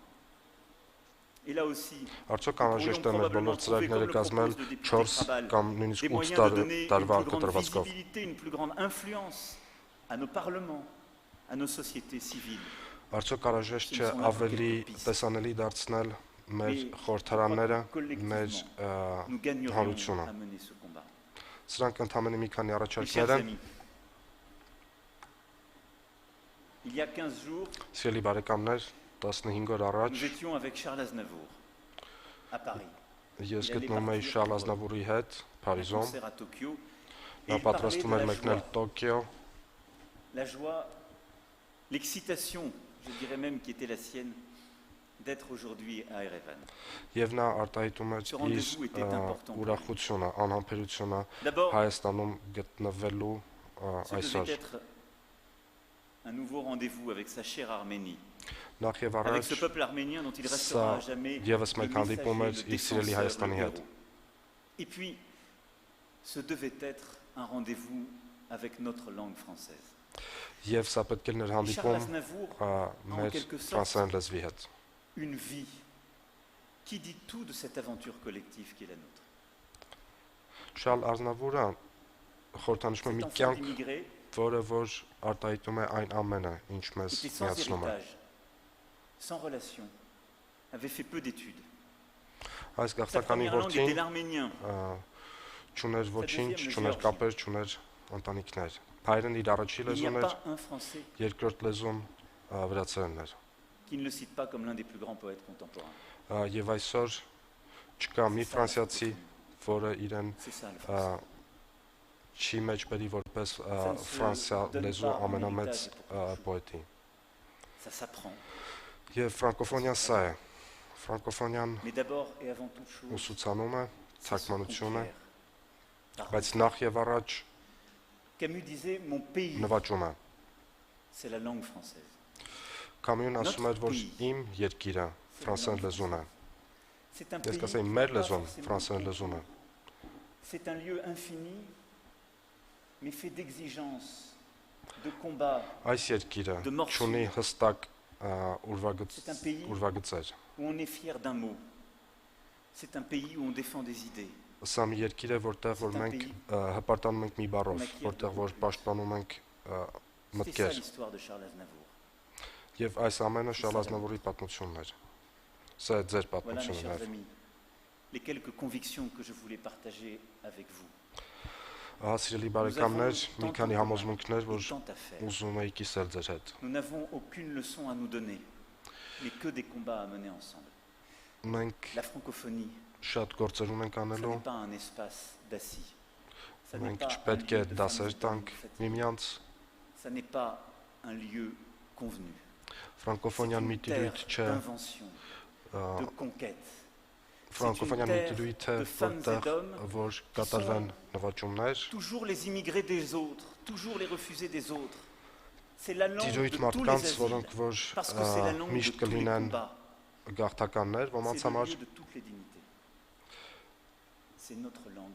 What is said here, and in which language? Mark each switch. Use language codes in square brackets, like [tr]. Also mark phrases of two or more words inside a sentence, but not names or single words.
[fr] Et là aussi, [hy] Արդյոք անհրաժեշտ է մեր բոլոր ծրագրերը կազմել 4 կամ նույնիսկ [fr] des [hy] 8 [fr] moyens de donner une [hy] տարվա [fr] plus grande [hy] կտրվածքով։ [fr] visibilité, une plus grande influence à nos parlements, à nos sociétés civiles. [hy] Արդյոք անհրաժեշտ չէ ավելի տեսանելի դարձնել մեր խորհրդարանները, մեր [fr] Nous gagnerions [hy] հանրությունը։ [fr] à mener ce combat. [hy] Սրանք ընդհանրապես մի քանի [fr] Mes [hy] առաջարկներ [fr] chers [hy] են։ [fr] amis, il y a 15 jours, [hy] Սիրելի բարեկամներ, 15 օր առաջ [fr] nous étions avec Charles Aznavour à Paris. [hy] ես գտնում էի Շարլ Ազնավուրի հետ [fr] Un [hy] Փարիզում։ [fr] concert à Tokyo. Et [hy] Նա [fr] il parlait [hy] պատրաստում [fr] de [hy] էր [fr] la [hy] մեկնել [fr] joie, [hy] Տոկիո, [fr] la joie, l'excitation, je dirais même, qui était la sienne, d'être aujourd'hui à Erevan. [hy] եւ նա արտահայտում էր [fr] Ce [hy] իր [fr] rendez-vous était important pour lui. [hy] ուրախությունը, անհամբերությունը [fr] D'abord, [hy] Հայաստանում գտնվելու [fr] ce [hy] այսօր։ [fr] devait être un nouveau rendez-vous avec sa chère Arménie, [hy] Նախ եւ [fr] avec [hy] առաջ [fr] ce peuple arménien dont il restera à [hy] սա [fr] jamais le [hy] եւս մեկ հանդիպում էր [fr] messager, le [hy] իր սիրելի [fr] défenseur, [hy] Հայաստանի [fr] le [hy] հետ։ [fr] héros. Et puis, ce devait être un rendez-vous avec notre langue française. [hy] Եվ սա պետք է ներ [fr] Charles [hy] հանդիպում [fr] Aznavour, [hy] մեր [fr] quelque sorte, [hy] ֆրանսերեն լեզվի հետ։ [fr] une vie qui dit tout de cette aventure collective qui est la nôtre. [hy] Շարլ Ազնավուրը խորհրդանշում է մի [fr] Cet enfant [hy] կյանք, [fr] d'immigrés [hy] որը որ արտահայտում է այն ամենը, ինչ մեզ [fr] était sans [hy] միացնում է։ [fr] héritage, sans relation, avait fait peu d'études. [hy] Այս [fr] Sa [hy] գաղթականի [fr] première langue était [hy] որդին [fr] l'arménien. [hy] չուներ ոչինչ, [fr] deuxième, le [hy] չուներ [fr] Géorgie. [hy] կապեր, չուներ ընտանիքներ։ Հայերեն իր առաջի [fr] Il n'y a [hy] լեզուն էր, [fr] pas un Français [hy] երկրորդ լեզուն վրացերենն էր։ [fr] qui ne le cite pas comme l'un des plus grands poètes contemporains. [hy] Եվ այսօր չկա մի ֆրանսիացի, որը իրեն [fr] C'est ça le français. [hy] չի մեջբերի որպես Ֆրանսիա լեզու ամենամեծ պոետի։ [fr] Ça s'apprend. [hy] Եվ ֆրանկոֆոնիան սա է։ Ֆրանկոֆոնիան [fr] Mais d'abord et avant toute chose, [hy] ուսուցանում է, [fr] ça se [hy] թարգմանություն է, [fr] conquiert. [hy] բայց նախ եւ առաջ [fr] Camus disait mon pays, [hy] նվաճում է։ [fr] c'est la langue française. [hy] Կամյուն ասում էր, որ իմ երկիրը ֆրանսերեն լեզուն է։ [fr] C'est un [hy] Ես [fr] pays. [hy] կասեի [fr] qui [hy] մեր [fr] n'est pas [hy] լեզուն [fr] forcément [hy] ֆրանսերեն [fr] petit. [hy] լեզուն է։ [fr] C'est un lieu infini, mais fait d'exigences de combat [hy] Այս երկիրը [fr] de morsures. [hy] չունի հստակ [fr] C'est un pays [hy] ուրվագծեր։ [fr] où on est fier d'un mot. C'est un pays où on défend des idées. [hy] Սա մի երկիր է, որտեղ որ մենք հպարտանում ենք մի բառով, որտեղ որ պաշտպանում ենք [fr] C'est ça [hy] մտքեր։ [fr] l'histoire de Charles Aznavour. [hy] Եվ այս ամենը Շարլ Ազնավուրի պատմությունն էր։ Սա է ձեր [fr] Voilà, mes chers [hy] պատմությունն։ [fr] amis, les quelques convictions que je voulais partager avec vous. [hy] Ահա սիրելի [fr] Nous [hy] բարեկամներ, [fr] avons [hy] մի [fr] tant [hy] քանի [fr] en commun [hy] համոզմունքներ, որ [fr] et tant à faire. [hy] ուզում էի կիսել ձեր հետ։ [fr] Nous n'avons aucune leçon à nous donner, mais que des combats à mener ensemble. [hy] Մենք [fr] La francophonie, [hy] շատ գործեր ունենք [fr] ce [hy] անելու, [fr] n'est pas un espace d'assis. Ça n'est [hy] մենք [fr] pas un [hy] չպետք է [fr] lieu de [hy] դասեր [fr] famille comme [hy] տանք [fr] vous faites. [hy] միմյանց։ [fr] Ça n'est pas un lieu convenu. C'est [hy] Ֆրանկոֆոնյան մի [fr] une terre [hy] տիրույթ չէ, [fr] d'invention, de conquête. [hy] ֆրանկոֆոնյան մի տիրույթ է, [fr] de femmes et [hy] որտեղ [fr] d'hommes [hy] որ կատարվեն նվաճումներ, [fr] Toujours les immigrés des autres, toujours les refusés des autres. C'est la langue [hy] տիրույթ [fr] de tous les [hy] մարդկանց, [fr] asiles, [hy] որոնք որ [fr] parce que c'est la langue de [hy] միշտ [fr] tous les [hy] կլինեն [fr] combats. [hy] գաղթականներ, ոմանց [fr] C'est le [hy] համար [fr] lieu de toutes les dignités. C'est notre langue,